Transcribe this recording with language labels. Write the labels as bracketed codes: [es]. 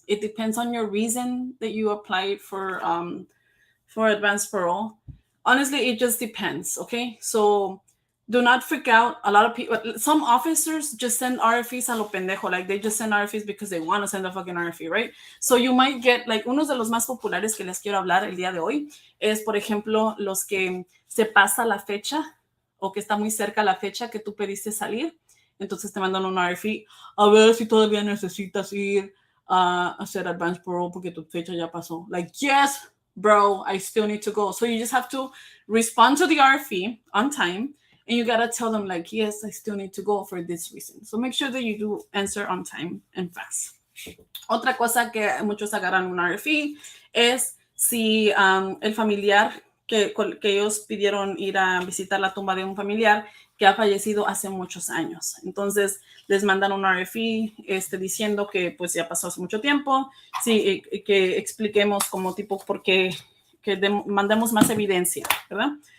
[en] It depends on your reason that you applied for advance parole. Honestly, it just depends, okay? So do not freak out. A lot of people, some officers just send RFEs [es] a lo pendejo. [en] Like, they just send RFEs because they want to send a fucking RFE, right? So you might get, like, [es] uno de los más populares que les quiero hablar el día de hoy es, por ejemplo, los que se pasa la fecha o que está muy cerca la fecha que tú pediste salir. Entonces te mandan un RFE, a ver si todavía necesitas ir a hacer advance parole porque tu fecha ya pasó. [en] Like, yes, bro, I still need to go. So you just have to respond to the RFE on time, and you gotta tell them, like, yes, I still need to go for this reason. So make sure that you do answer on time and fast. [es] Otra cosa que muchos agarran un RFE es si el familiar que ellos pidieron ir a visitar la tumba de un familiar que ha fallecido hace muchos años. Entonces les mandan un RFE diciendo que pues ya pasó hace mucho tiempo, sí, que expliquemos como tipo por qué, que mandemos más evidencia, ¿verdad?